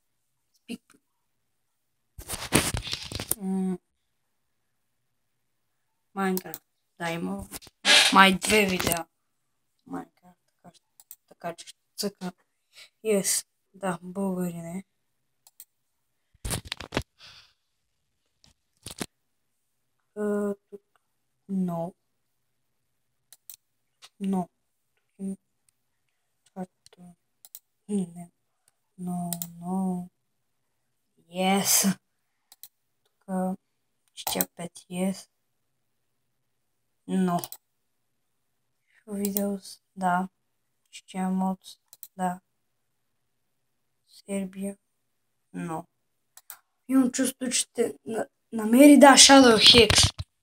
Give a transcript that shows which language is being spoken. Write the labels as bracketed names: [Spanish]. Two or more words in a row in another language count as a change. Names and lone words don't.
[Bulgarian] Майнкрафт. Да, има май 2 видеа. Майнкрафт. Така че ще цъкна. Yes. Да, българин е. Тук. [English] No. No. No. Yes. [Bulgarian] Тук. [English] Ще 5. Yes. No. [Bulgarian] Видеос. Да. Ще мод. Да. Сърбия. No. Имам чувство, че ще намери, да, Shadow Hex.